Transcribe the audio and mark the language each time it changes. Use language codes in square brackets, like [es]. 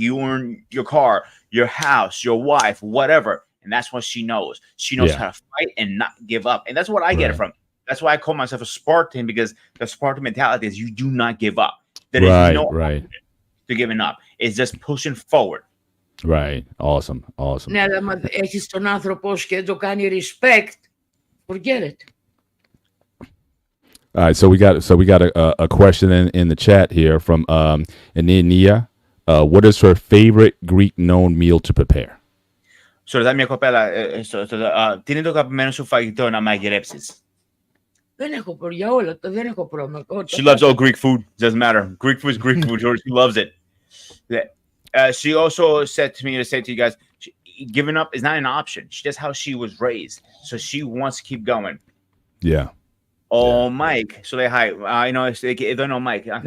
[en] You earn your car, your house, your wife, whatever. And that's what she knows. She knows how to fight and not give up. And that's what I get it from. That's why I call myself a Spartan, because the Spartan mentality is you do not give up. There is no to giving up. It's just pushing forward. Right. Awesome. [el] Ναι, αλλά έχεις τον άνθρωπο και το κάνει [en] respect, forget it. All right, so we got a question in the chat here from Enia. What is her favorite Greek known meal to prepare? [el] So ρωτάει μια κοπέλα, τι είναι το αγαπημένο σου φαγητό να μαγειρέψεις? Δεν έχω για όλα, δεν έχω πρόβλημα. [en] She loves all Greek food. Doesn't matter. Greek food is Greek food. She loves it. She also said to me to say to you guys, giving up is not an option. That's how she was raised. So she wants to keep going. Yeah. Oh, yeah. Mike. So they hi. I know they don't know Mike.